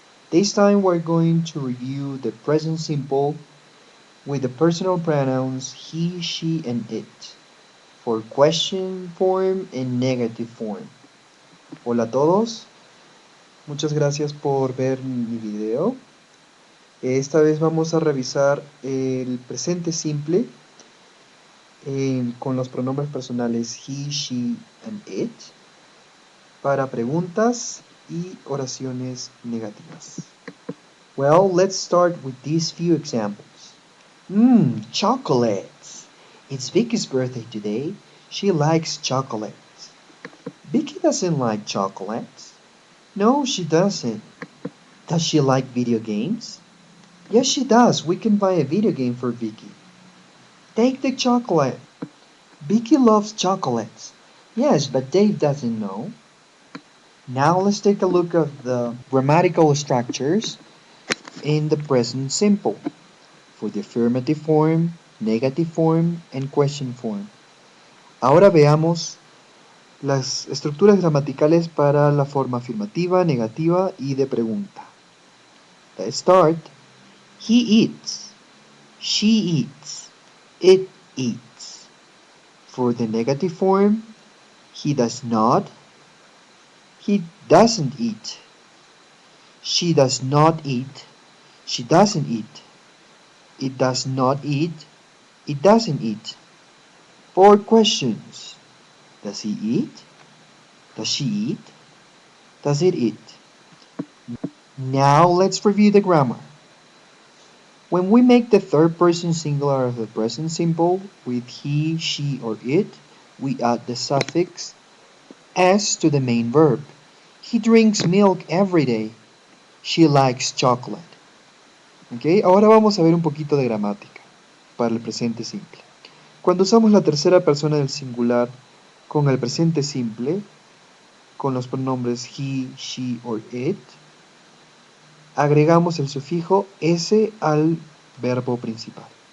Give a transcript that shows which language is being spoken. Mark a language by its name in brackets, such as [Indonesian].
[English] This time we're going to review the present simple with the personal pronouns he, she, and it for question form and negative form. [Spanish] Hola a todos, muchas gracias por ver mi video. Esta vez vamos a revisar el presente simple con los pronombres personales he, she, and it para preguntas y oraciones negativas. [English] Well, let's start with these few examples. Chocolates. It's Vicky's birthday today. She likes chocolates. Vicky doesn't like chocolates. No, she doesn't. Does she like video games? Yes, she does. We can buy a video game for Vicky. Take the chocolate. Vicky loves chocolates. Yes, but Dave doesn't know. Now let's take a look at the grammatical structures in the present simple for the affirmative form, negative form, and question form. [Spanish] Ahora veamos las estructuras gramaticales para la forma afirmativa, negativa y de pregunta. [English] Let's start. He eats. She eats. It eats. For the negative form, he does not. He doesn't eat. She does not eat. She doesn't eat. It does not eat. It doesn't eat. 4 questions. Does he eat? Does she eat? Does it eat? Now let's review the grammar. When we make the third person singular of the present simple with he, she, or it, we add the suffix s to the main verb. He drinks milk every day. She likes chocolate. [Spanish] Okay, ahora vamos a ver un poquito de gramática para el presente simple. Cuando usamos la tercera persona del singular con el presente simple, con los pronombres he, she, or it, agregamos el sufijo s al verbo principal.